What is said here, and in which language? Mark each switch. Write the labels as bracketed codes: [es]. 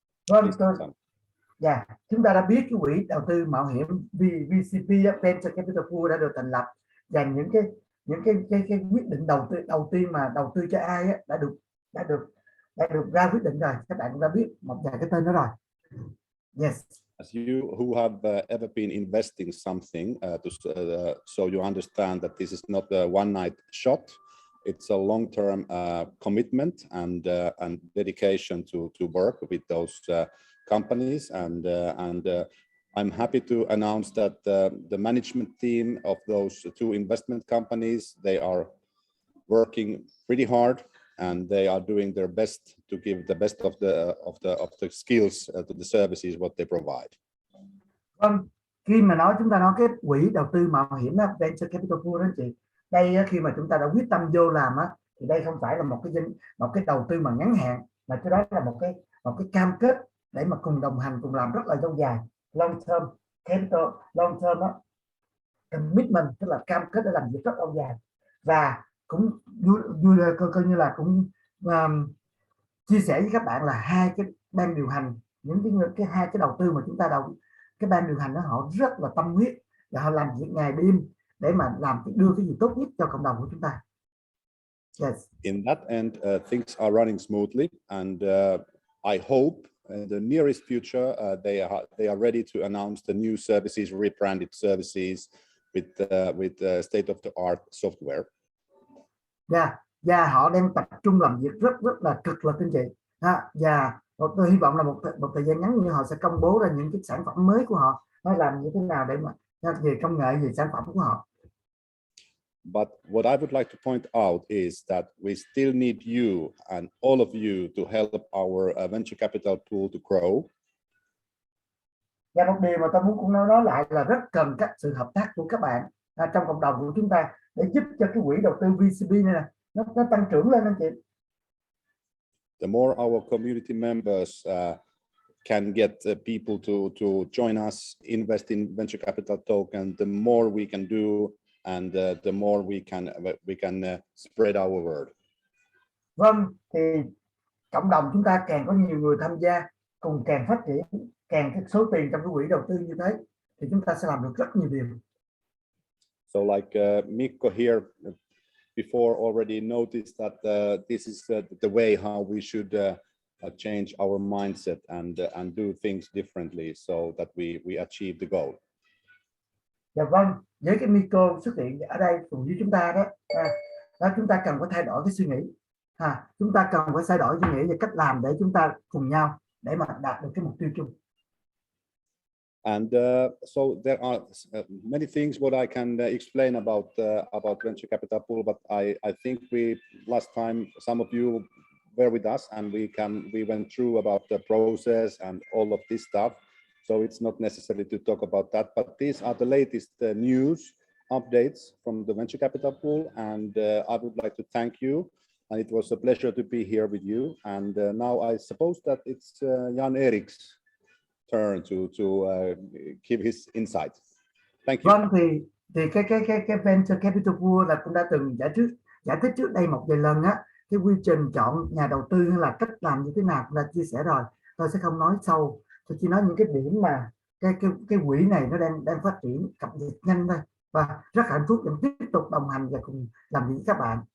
[vi] Vâng, chúng ta đã biết cái quỹ đầu tư mạo hiểm VCP Venture Capital Pool đã được thành lập, và những cái quyết định đầu tiên mà đầu tư cho ai đã được ra quyết định rồi. Các bạn cũng đã biết một vài cái tên đó rồi. [en] Yes. As you who have ever been investing something, so you understand that this is not a one-night shot. It's a long-term commitment and dedication to work with those companies, and I'm happy to announce that the management team of those two investment companies, they are working pretty hard, and they are doing their best to give the best of the skills to the services what they provide. [vi] Vâng, khi mà chúng ta nói cái quỹ đầu tư mạo hiểm đó, venture capital pool đó chị, đây khi mà chúng ta đã quyết tâm vô làm thì thì đây không phải là một cái đầu tư mà ngắn hạn, mà cái đó là một cái cam kết để mà cùng đồng hành, cùng làm rất là lâu dài, [en] long term capital, long term [vi] đó, [en] commitment, [vi] tức là cam kết để làm việc rất lâu dài. Và cũng coi như là cũng chia sẻ với các bạn là hai cái ban điều hành, những cái hai cái đầu tư mà chúng ta cái ban điều hành đó họ rất là tâm huyết và họ làm việc ngày đêm để mà đưa cái gì tốt nhất cho cộng đồng của chúng ta. [en] Yes. In that end, things are running smoothly, and I hope in the nearest future they are ready to announce the new services, rebranded services with state-of-the-art software. [vi] Và họ đang tập trung làm việc rất là cực lực anh chị. Và tôi hy vọng là một thời gian ngắn như họ sẽ công bố ra những cái sản phẩm mới của họ, nó làm như thế nào để mà về công nghệ, về sản phẩm của họ. [en] But what I would like to point out is that we still need you and all of you to help our venture capital pool to grow. [vi] Và một điều mà tôi muốn cũng nói lại là rất cần các sự hợp tác của các bạn trong cộng đồng của chúng ta để giúp cho cái quỹ đầu tư VCB này nè nó tăng trưởng lên anh chị. [en] The more our community members can get people to join us, invest in venture capital token, the more we can do, and the more we can spread our word. [vi] Vâng, thì cộng đồng chúng ta càng có nhiều người tham gia, cùng càng phát triển, càng cái số tiền trong cái quỹ đầu tư như thế thì chúng ta sẽ làm được rất nhiều điều. [en] So like Mikko here before already noticed that this is the way how we should change our mindset and do things differently so that we achieve the goal. [vi] Dạ vâng, với cái Mikko xuất hiện ở đây cùng với chúng ta đó, chúng ta cần phải thay đổi cái suy nghĩ. Chúng ta cần phải thay đổi suy nghĩ về cách làm để chúng ta cùng nhau để mà đạt được cái mục tiêu chung. [en] And so there are many things what I can explain about venture capital pool, but I think last time some of you were with us and we went through about the process and all of this stuff. So it's not necessary to talk about that, but these are the latest news updates from the venture capital pool, and I would like to thank you. And it was a pleasure to be here with you. And now I suppose that it's Jan Erik's turn to give his insight. Thank you. [vi] Vâng, thì cái venture capital pool là cũng đã từng giải thích trước đây một vài lần á, cái quy trình chọn nhà đầu tư hay là cách làm như thế nào cũng đã chia sẻ rồi. Tôi sẽ không nói sâu, tôi chỉ nói những cái điểm mà cái quỹ này nó đang phát triển cập nhật nhanh thôi, và rất hạnh phúc để tiếp tục đồng hành và cùng làm việc với các bạn.